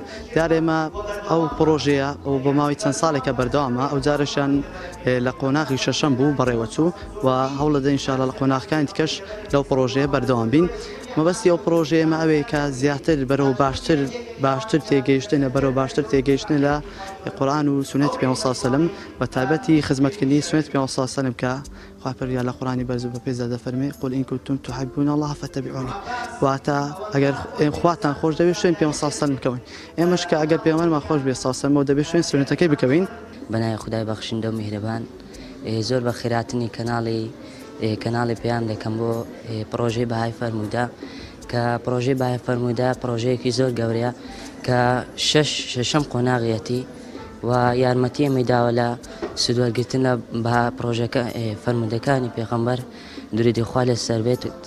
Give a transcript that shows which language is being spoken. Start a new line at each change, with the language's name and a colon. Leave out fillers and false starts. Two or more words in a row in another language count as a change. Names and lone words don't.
Central Kurdish: دیارە ئێمە ئەو پرۆژەیە و بۆ ماوەی چەند ساڵێکە بەردەوامە ئەو جارەشان لە قۆناغی شەشەم بوو بەڕێوەچوو و هەوڵە دەدەین ئینشاڵڵا لە قۆناغەکانی دیکەش لەو پرۆژەیە بەردەوام بین. مەبەستی ئەو پرۆژەیە ئێمە ئەوەیە کە زیاتر بەرەو باشتر تێگەیشتنە بەرەو باشتر تێگەیشتن لە قورئان و سونەتی پێغەمبەر
Arabic: صلی الله علیه و سلم
Central Kurdish: بە تایبەتی خزمەتکردنی سونەتی پێغەمبەر
Arabic: صلی الله علیه و سلم
Central Kurdish: کە خوا پەروەردگار لە قورئانی بەرز و بەپێدا دەفەرمێ
Arabic: قل إن كنتم تحبون الله فاتبعوني
Central Kurdish: واتە ئەگەر خواتان خۆش دەبێت شوێن پێغەمبەر
Arabic: صلی الله علیه و سلم
Central Kurdish: بکەوین ئێمەش کە ئەگەر پێغەمبەرمان خۆش بێت
Arabic: صلی الله علیه و سلم
Central Kurdish: دەبێت شوێن سونەتەکەی بکەوین. بەنای خودای بەخشندە و میهرەبان زۆر بە خێراتنی کەناڵی پێیان دەکەم بۆ پرۆژەی بەهای فەرموودا کە پرۆژەی بەهای فەرموودا پرۆژەیەکی زۆر گەورەیە کە شەشەم قۆناغیەتی و یارمەتی ئەمەی داوە لە سودوەرگرتن لە بە پرۆژەکە فەرموودەکانی پێغەمبەر دووری خوا لەسەر بێت